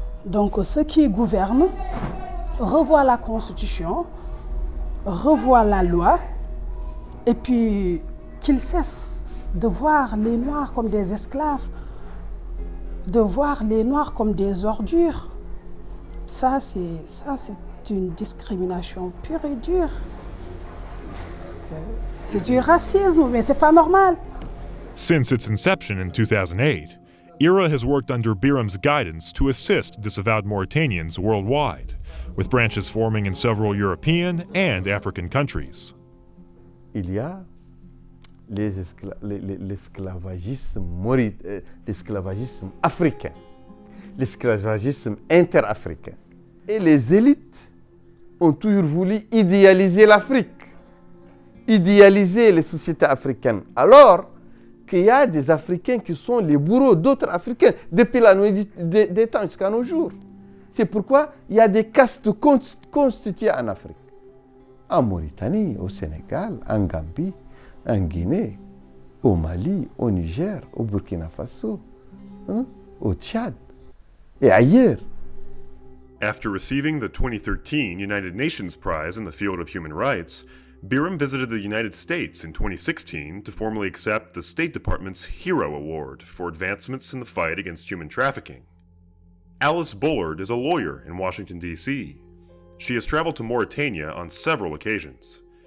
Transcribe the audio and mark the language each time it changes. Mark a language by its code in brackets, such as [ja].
[fr] Donc ceux qui gouvernent revoient la Constitution, revoient la loi, et puis qu'ils cessent de voir les Noirs comme des esclaves, de voir les Noirs comme des ordures. Ça, c'est une discrimination pure et dure. C'est du racisme, mais c'est pas normal. [en] Since its inception in 2008, IRA has worked under Biram's guidance to assist disavowed Mauritanians worldwide, with branches forming in several European and African countries. [fr] Il y a l'esclavagisme africain, l'esclavagisme interafricain. Et les élites ont toujours voulu idéaliser l'Afrique, idéaliser les sociétés africaines. Alors qu'il y a des Africains qui sont les bourreaux d'autres Africains depuis la nuit des temps jusqu'à nos jours. C'est pourquoi il y a des castes constituées en Afrique. En Mauritanie, au Sénégal, en Gambie, en Guinée, au Mali, au Niger, au Burkina Faso, au Tchad et ailleurs. [en] After receiving the 2013 United Nations Prize in the field of human rights, Biram visited the United States in 2016 to formally accept the State Department's HERO Award for advancements in the fight against human trafficking. Alice Bullard is a lawyer in Washington, D.C. She has traveled to Mauritania on several occasions.